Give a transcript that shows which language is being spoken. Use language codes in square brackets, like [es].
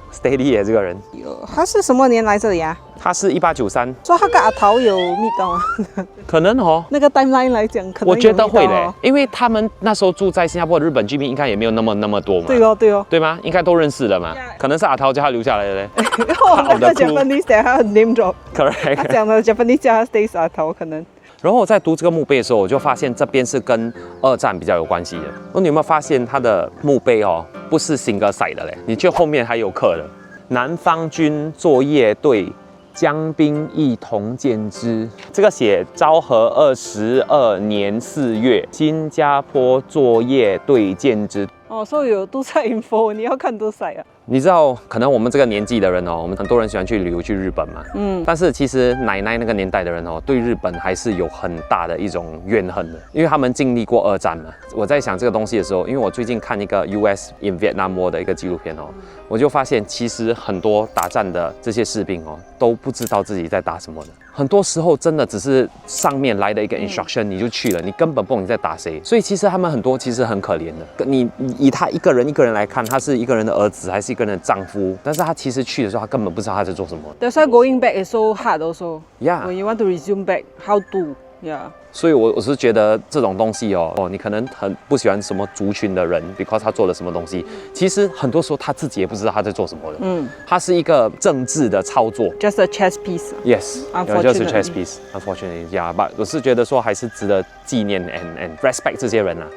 [zh] Steady 这个人，他是什么年来这里啊？他是1893，所以他跟阿桃有meet到吗？可能哦。那个 timeline 来讲，可能我觉得会嘞，因为他们那时候住在新加坡的日本居民应该也没有那么多嘛。对哦，对哦，对吗？应该都认识的嘛。可能是阿桃叫他留下来的嘞。那个 Japanese 等下 name drop。 Correct。他讲的 Japanese 叫他 stays 阿桃可能。然后我在读这个墓碑的时候，我就发现这边是跟2战比较有关系的。你有没有发现它的墓碑哦，不是single side的嘞？你就后面还有刻的，南方军作业队将兵一同建之。这个写昭和22年4月，新加坡作业队建之。所以有都在 info， 你要看都在啊。你知道，可能我们这个年纪的人哦，我们很多人喜欢去旅游去日本嘛，但是其实奶奶那个年代的人哦，对日本还是有很大的一种怨恨的，因为他们经历过2战嘛。我在想这个东西的时候，因为我最近看一个 US in Vietnam War 的一个纪录片哦，我就发现其实很多打战的这些士兵哦，都不知道自己在打什么的。很多时候真的只是上面来的一个 instruction 你就去了，你根本不懂你在打谁。所以其实他们很多其实很可怜的。你以他一个人来看，他是一个人的儿子还是一个人的丈夫，但是他其实去的时候，他根本不知道他在做什么。 [en] That's why going back is so hard also. Yeah. When you want to resume back, how to Yeah. [zh] 所以我是觉得这种东西你可能很不喜欢什么族群的人 ，because 他做了什么东西，其实很多时候他自己也不知道他在做什么的。他是一个政治的操作。 [en] Just a chess piece. Yes, just a chess piece. Unfortunately, yeah. [zh] But 我是觉得说还是值得纪念 and respect 这些人啊。